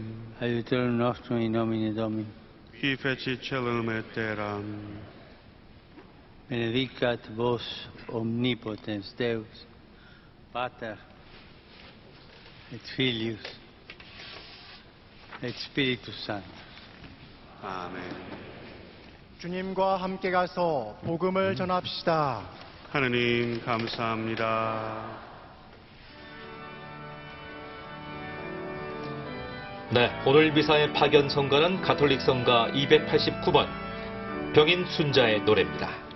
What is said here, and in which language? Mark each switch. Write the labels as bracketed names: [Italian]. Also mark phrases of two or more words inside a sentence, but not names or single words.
[Latin] aiutorium nostrum in nomine Domini, qui fecit celum et terram. benedicat vos omnipotens Deus, Pater et Filius et Spiritus Sanctus. [Korean] 아멘. 주님과 함께 가서 복음을 전합시다. 하느님 감사합니다. 네, 오늘 미사의 파견 성가는 가톨릭 성가 289번 병인 순자의 노래입니다.